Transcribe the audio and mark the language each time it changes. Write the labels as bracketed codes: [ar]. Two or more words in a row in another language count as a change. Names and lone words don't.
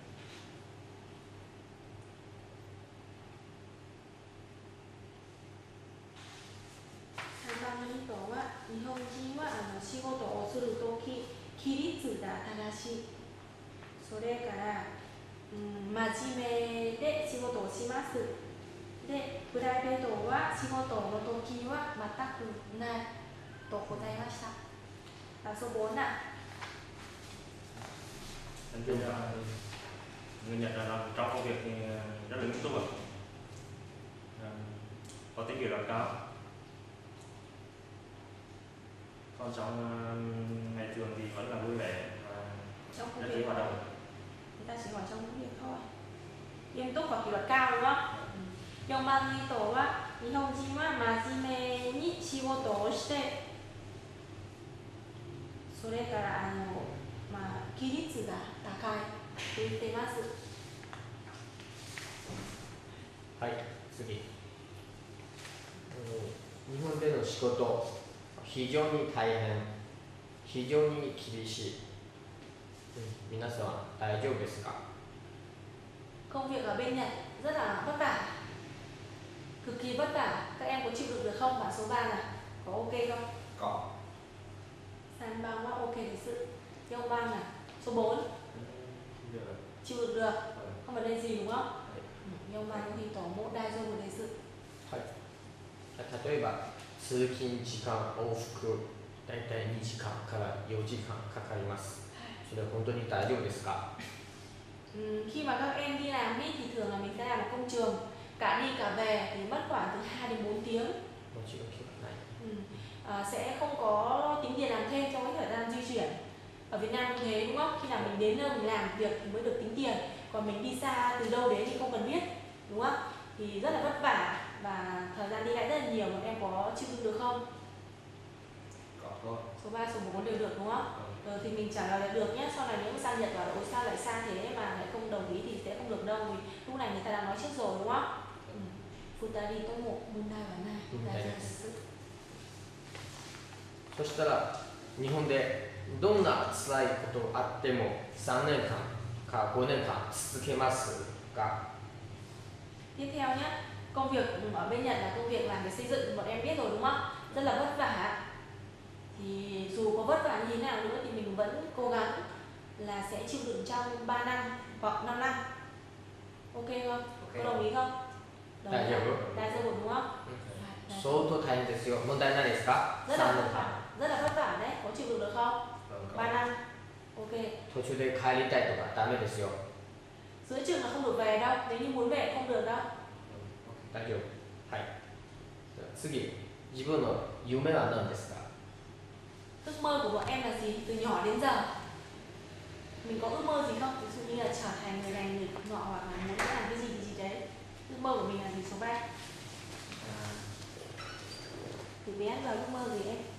[ja] 3 番の人は日本人は仕事をするとき規律が正しい。それから真面目で仕事をします。で、プライベートは仕事の時は全くないと答えました。 [vi] số 4 ạ. Người Nhật là làm trong công việc thì rất là nghiêm túc, có tính kỷ luật cao. Còn trong ngày thường thì vẫn là vui vẻ và rất chí hoạt động. Người ta chỉ hỏi trong công việc thôi. Nghiêm túc và kỷ luật cao đúng không? [ja] 4 番の人は日本人は真面目に仕事をしてそれから規律が高いと言っています。はい、次。日本での仕事、非常に大変、非常に厳しい。皆さん大丈夫ですか？ [vi] Công việc ở bên Nhật rất là vất vả, cực kỳ vất vả. Các em có chịu được không? Bạn số 3 này, có ok không? Có. [ja] 3 番は OK です。4番 [vi] này, số 4 chịu được, không vấn đề gì đúng không? [ja] 4 番の人も大丈夫です。はい。例えば通勤時間往復だいたい2時間から4時間かかります。それは本当に大丈夫ですか？ [vi] Khi mà các em đi làm ý, thì thường là mình sẽ làm ở công trường cả đi cả về thì mất khoảng từ 2 đến 4 tiếng. Sẽ không có tính tiền làm thêm trong cái thời gian di chuyển. Ở Việt Nam cũng thế đúng không? Khi nào mình đến nơi mình làm việc thì mới được tính tiền. Còn mình đi xa từ đâu đến thì không cần biết, đúng không? Thì rất là vất vả và thời gian đi lại rất là nhiều. Bọn em có chịu đựng được không? Có thôi. Số 3, số 4 đều được đúng không? Rồi thì mình trả lời là được nhé. Sau này nếu mà sang Nhật bảo ôi sao lại xa thế mà lại không đồng ý thì sẽ không được đâu. Vì lúc này người ta đã nói trước rồi đúng không? [ja] ふたりとも問題はない. そしたら日本でどんな辛いことがあっても3年間か5年間続けますか？ [vi] Tiếp theo nhé, công việc ở bên Nhật là công việc làm về xây dựng, bọn em biết rồi đúng không? Rất là vất vả. Thì dù có vất vả như thế nào nữa thì mình vẫn cố gắng là sẽ chịu đựng trong 3 năm hoặc 5 năm. Ok không? Có đồng ý không? [ja] Đại 丈夫? [vi] Đại丈夫 đúng không? [ja] 相当大変ですよ。問題ないですか？ [vi] Rất là vất vả, rất là vất vả đấy. Có chịu đựng được không? 3 năm. Ok. [ja] 途中で帰りたいとかダメですよ。 [vi] Giữa trường là không được về đâu, nếu như muốn về không được đâu. [ja] 大丈夫。はい。次、自分の夢は何ですか？ [vi] Ước mơ của bọn em là gì từ nhỏ đến giờ? Mình có ước mơ gì không? Ví dụ như là trở thành người này người nọ hoặc là muốn làm cái gì đấy. Ước mơ của mình là gì số 3? Từ bé giờ ước mơ gì em?